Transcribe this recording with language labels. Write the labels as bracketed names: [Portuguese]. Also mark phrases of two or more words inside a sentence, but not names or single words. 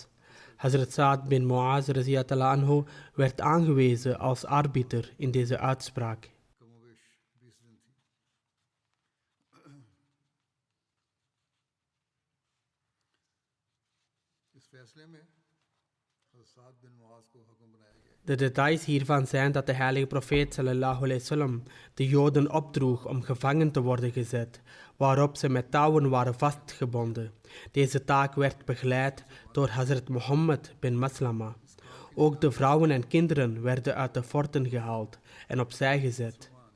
[Dutch] Hazrat Saad bin Muaz [Arabic] رضي الله تعالى عنه [Dutch] werd aangewezen als arbiter in deze uitspraak. De details hiervan zijn dat de heilige profeet [Arabic] صلى الله عليه وسلم [Dutch] de Joden opdroeg om gevangen te worden gezet, waarop ze met touwen waren vastgebonden. Deze taak werd begeleid door Hazrat Muhammad bin Maslama. Ook de vrouwen en kinderen werden uit de forten gehaald en opzij gezet.